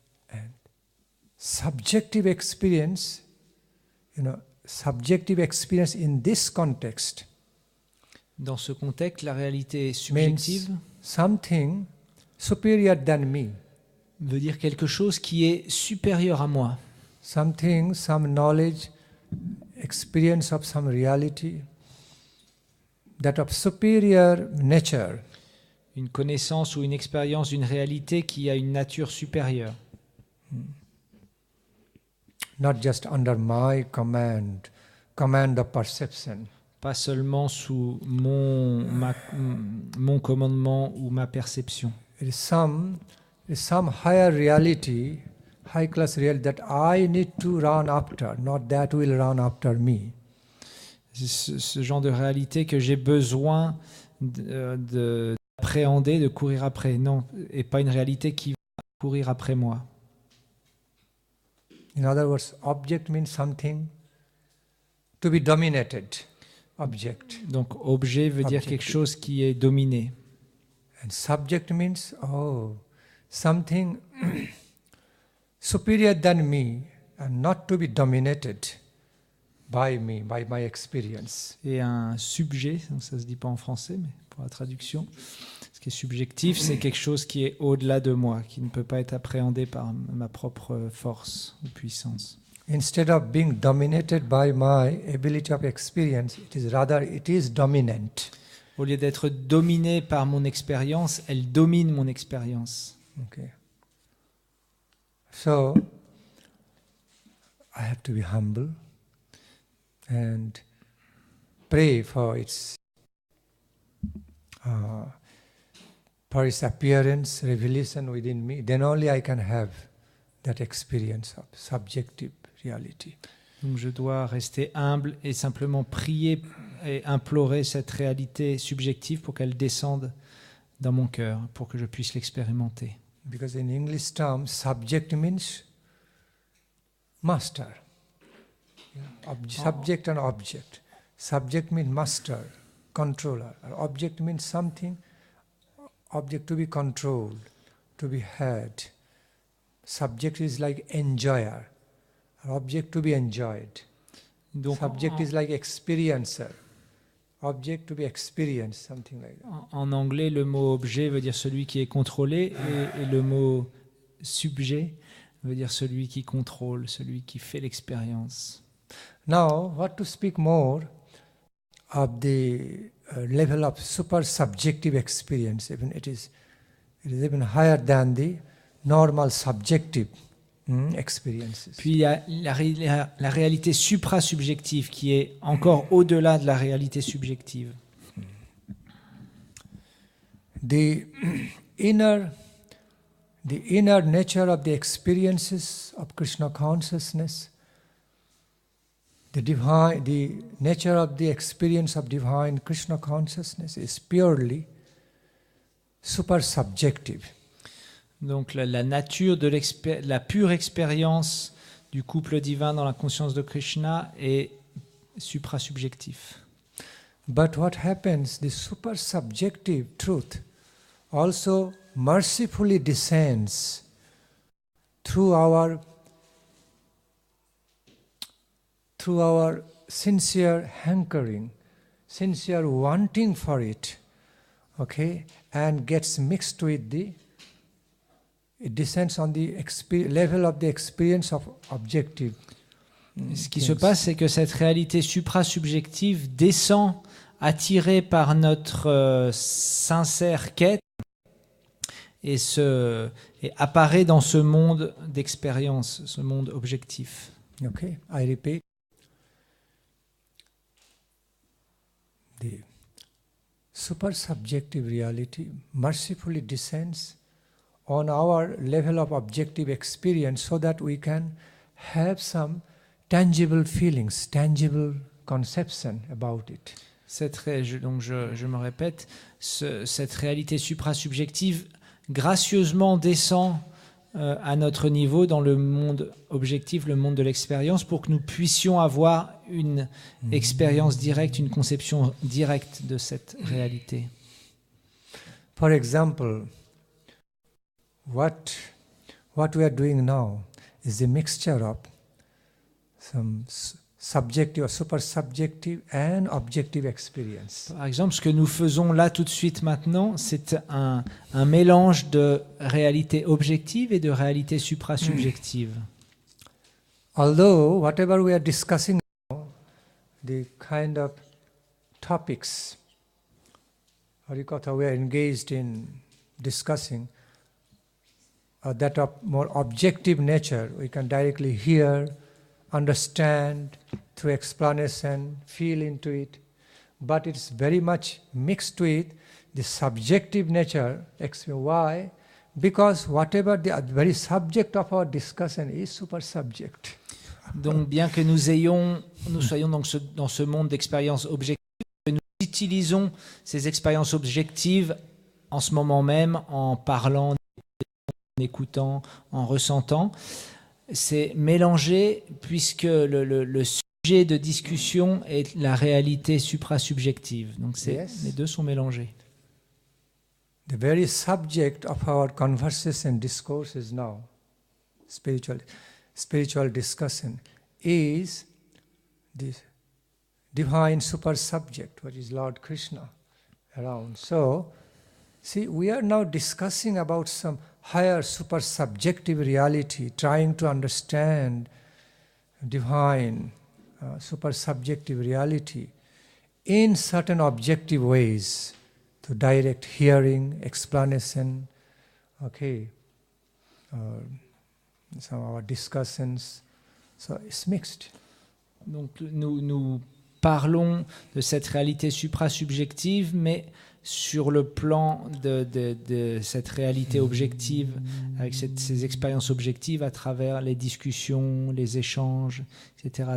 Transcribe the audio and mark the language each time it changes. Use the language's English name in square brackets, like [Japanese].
[English] And subjective experience, subjective experience in this context. [French] Dans ce contexte, la réalité subjective [English] something superior than me. [French] Veut dire quelque chose qui est supérieur à moi. [English] Some knowledge, experience of some reality, that of superior nature. [French] Une connaissance ou une expérience d'une réalité qui a une nature supérieure. [English] Not just under my command of perception. [French] Pas seulement sous mon commandement ou ma perception. [English] It is some higher reality, high class reality that I need to run after, not that will run after me. [French] C'est ce genre de réalité que j'ai besoin d'appréhender, de courir après, non, et pas une réalité qui va courir après moi. [English] In other words, object means something to be dominated. Object. [French] Donc objet veut dire quelque chose qui est dominé. [English] And subject means something superior than me and not to be dominated by me, by my experience. [French] Et un subjet, donc ça se dit pas en français, mais pour la traduction, ce qui est subjectif, c'est quelque chose qui est au-delà de moi, qui ne peut pas être appréhendé par ma propre force ou puissance. [English] Instead of being dominated by my ability of experience, it is dominant. [French] Au lieu d'être dominé par mon expérience, elle domine mon expérience. [English] Okay. So, I have to be humble and pray for its appearance, revelation within me. Then only I can have that experience of subjective reality. [French] Donc je dois rester humble et simplement prier et implorer cette réalité subjective pour qu'elle descende dans mon cœur, pour que je puisse l'expérimenter. [English] Because in English terms, subject means master. Subject and object. Subject means master, controller. Object means something, object to be controlled, to be had. Subject is like enjoyer, object to be enjoyed. [French] Donc, [English] Subject is like experiencer, object to be experienced, something like that. [French] En anglais, le mot objet veut dire celui qui est contrôlé et le mot subjet veut dire celui qui contrôle, celui qui fait l'expérience. [English] Now, what to speak more of the level of super subjective experience, even it is even higher than the normal subjective experiences. [French] Puis il y a la réalité supra-subjective qui est encore au-delà de la réalité subjective. [English] The inner nature of the experiences of Krishna consciousness, the nature of the experience of divine Krishna consciousness is purely super subjective. [French] Donc la nature de la pure expérience du couple divin dans la conscience de Krishna est supra-subjectif. [English] But what happens, the super subjective truth also mercifully descends through our sincere hankering, sincere wanting for it, okay, and gets mixed with it descends on the level of the experience of objective. [French] Ce qui se passe, c'est que cette réalité supra-subjective descend, attirée par notre sincère quête, et apparaît dans ce monde d'expérience, ce monde objectif. [English] Okay, I repeat. The super subjective reality mercifully descends on our level of objective experience so that we can have some tangible feelings, tangible conception about it. [French] Donc je me répète, cette réalité supra-subjective gracieusement descend à notre niveau dans le monde objectif, le monde de l'expérience, pour que nous puissions avoir une expérience directe, une conception directe de cette réalité. [English] For example, what we are doing now is a mixture of some subjective or super subjective and objective experience. [French] Par exemple, ce que nous faisons là tout de suite maintenant, c'est un mélange de réalité objective et de réalité supra-subjective. [English] Although whatever we are discussing now, the kind of topics, Harikatha we are engaged in discussing, that of more objective nature, we can directly hear, understand through explanation, feel into it, but it's very much mixed with the subjective nature. Why? Because whatever the very subject of our discussion is super subject. [French] Donc bien que nous soyons dans ce monde d'expériences objectives, nous utilisons ces expériences objectives en ce moment même, en parlant, en écoutant, en ressentant. C'est mélangé puisque le sujet de discussion est la réalité supra-subjective. Donc les deux sont mélangés. [English] The very subject of our conversation discourse is now, spiritual discussion, is the divine super subject, which is Lord Krishna around. So, see, we are now discussing about some higher super subjective reality, trying to understand divine super subjective reality in certain objective ways, to direct hearing, explanation, okay, some of our discussions. So it's mixed. [French] Donc nous parlons de cette réalité supra-subjective, mais sur le plan de cette réalité objective, avec ces expériences objectives à travers les discussions, les échanges, etc.